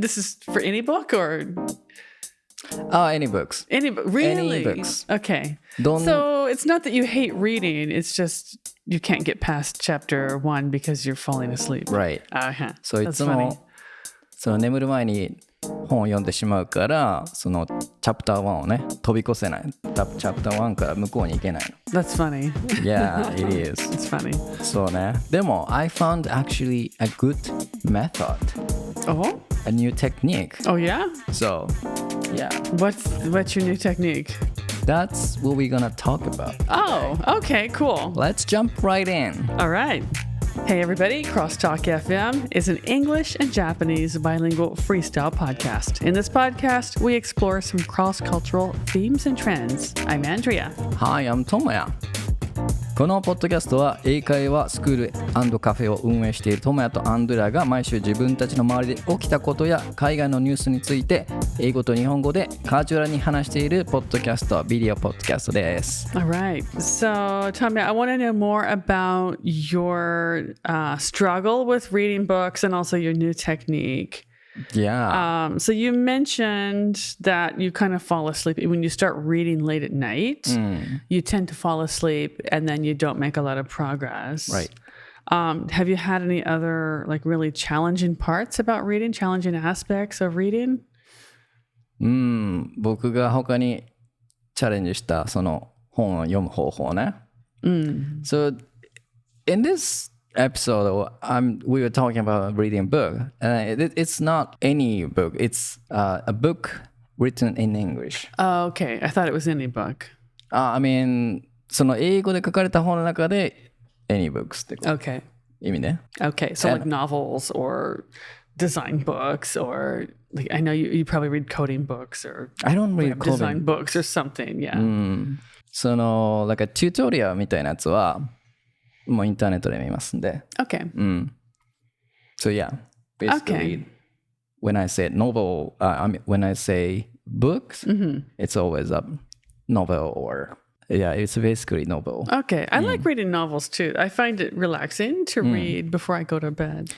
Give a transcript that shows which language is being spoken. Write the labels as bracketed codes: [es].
[en] And this is for any book or? Any books. Any book? Really? Any books. Okay. So it's not that you hate reading. It's just you can't get past chapter 1 because you're falling asleep. Right. Uh-huh. [ja] So いつも眠る前に本を読んでしまうからそのチャプター1をね飛び越せない。チャプター1から向こうに行けないの。 [en] That's funny. Yeah, it is. It's funny. [ja] そうね。でも [en] I found actually a good method. Oh? A new technique. Oh yeah? So, yeah. What's your new technique? That's what we're gonna talk about. Oh, okay, cool. Let's jump right in. All right. Hey everybody, CrossTalk FM is an English and Japanese bilingual freestyle podcast. In this podcast, we explore some cross-cultural themes and trends. I'm Andrea. Hi, I'm Tomoya. [ja] このポッドキャストは英会話スクール&カフェを運営しているトモヤとアンドリアが毎週自分たちの周りで起きたことや海外のニュースについて英語と日本語でカジュアルに話しているポッドキャスト、ビデオポッドキャストです。 [en] All right. So, Tomoya, I want to know more about your struggle with reading books and also your new technique. Yeah. So you mentioned that you kind of fall asleep when you start reading late at night. You tend to fall asleep and then you don't make a lot of progress. Right. Have you had any other like really challenging parts about reading, challenging aspects of reading? [ja] 僕が他にチャレンジしたその本を読む方法ね。 [en] So in this episode, we were talking about reading a book. It's not any book. It's a book written in English. Oh, okay. I thought it was any book. I mean, [ja] その英語で書かれた本の中で [en] any books [ja] って [en] Okay. [ja] 意味ね。 [en] Okay. So like novels or design books or like I know you probably read coding books or I don't read web design books or something. Yeah. [ja] その [en] like a tutorial [ja] みたいなやつはもうインターネットで見ますんで。 [en] Okay. So yeah, basically, when I say novel, when I say books, it's always a novel or it's basically novel. Okay, I like reading novels too. I find it relaxing to read before I go to bed.